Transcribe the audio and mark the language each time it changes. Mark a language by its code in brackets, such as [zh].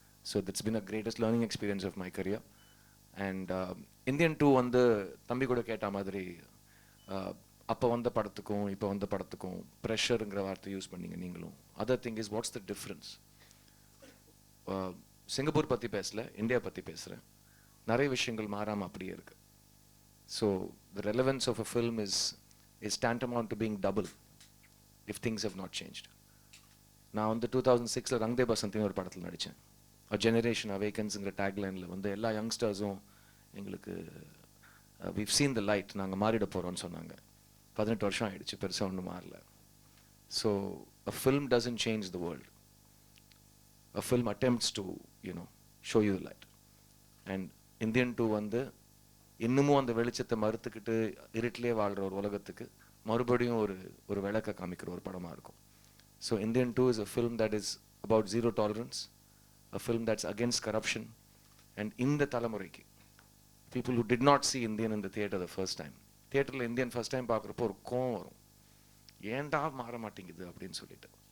[en] So it's been a greatest learning experience of my career. [ta] And Indian 2 தம்பி கூட கேட்ட மாதிரி அப்போ வந்த படத்துக்கும் இப்போ வந்த படத்துக்கும் ப்ரெஷருங்கிற வார்த்தை யூஸ் பண்ணீங்க நீங்களும். [en] Other thing is what's the difference. [ta] Singapore பற்றி பேசல, இந்தியா பற்றி பேசுகிறேன். நிறைய விஷயங்கள் மாறாமல் அப்படியே இருக்கு. [en] So the relevance of a film is tantamount to being double if things have not changed. [ta] நான் 2006 ரங்தே பசந்தின்னு ஒரு படத்தில் நடித்தேன். அ ஜெனரேஷன் அவேக்கன்ஸுங்கிற டேக்லைனில் எல்லா யங்ஸ்டர்ஸும் எங்களுக்கு [en] we've seen the light, [ta] நாங்கள் மாறிட போகிறோம்னு சொன்னாங்க. 18 வருஷம் ஆயிடுச்சு, பெருசாக ஒன்றும் மாறல. [en] So a film doesn't change the world. A film attempts to show you the light. And Indian 2 [ta] இன்னமும் அந்த வெளிச்சத்தை மறுத்துக்கிட்டு இருட்டிலே வாழ்கிற ஒரு உலகத்துக்கு மறுபடியும் ஒரு விளக்க காமிக்கிற ஒரு படமாக இருக்கும். [en] So Indian 2 is a film that is about zero tolerance, a film that's against corruption. [ta] And இந்த தலைமுறைக்கு [en] people who did not see Indian in the theater the first time, [ta] தியேட்டரில் இந்தியன் ஃபர்ஸ்ட் டைம் பார்க்குறப்போ ஒரு கோவம் வரும், ஏன்டா மாற மாட்டேங்குது அப்படின்னு சொல்லிட்டு.